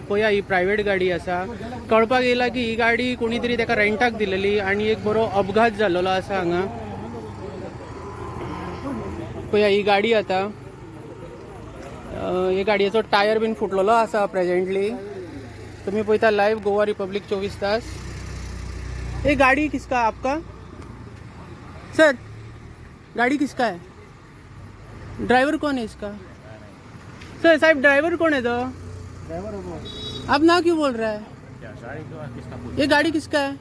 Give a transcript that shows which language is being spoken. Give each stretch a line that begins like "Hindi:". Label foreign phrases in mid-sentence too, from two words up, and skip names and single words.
Konkani: पळया ही प्रायवेट गाडी आसा, कळपाक येयला की ही गाडी कोणी तरी ताका रेंटाक दिलेली आणि एक बरो अपघात जाल्लो आसा हांगा। पळया ही गाडी आता हे गाडयेचो टायर बीन फुटलेलो आसा प्रेजेंटली। तुम्ही पळयता लाइव गोवा रिपब्लीक 24 तास।
Hindi: ये गाड़ी किसका आपका सर? गाड़ी किसका है? ड्राइवर कौन है इसका? सर साहब ड्राइवर कौन है? तो आप ना क्यों बोल रहा है? ये गाड़ी किसका है?